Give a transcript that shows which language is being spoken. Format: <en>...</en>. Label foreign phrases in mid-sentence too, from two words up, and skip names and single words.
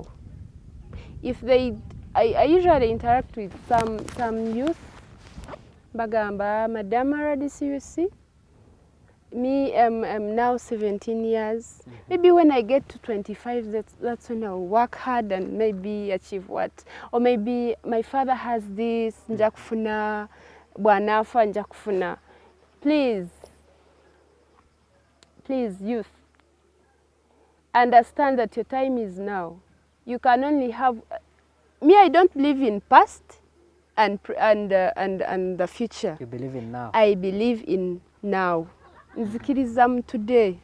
<en>If they, I usually interact with some youth, bagamba, Madam RDCUC, me, I'm now 17 years. Maybe when I get to 25, that's when I'll work hard and maybe achieve what. Or maybe my father has this,</en> <lg>njakufuna, bwanafa njakufuna.</lg> <en>Please, youth, understand that your time is now. You can only have, me, I don't believe in past and the future. You believe in now? I believe in now. Nzikirizam today.</en>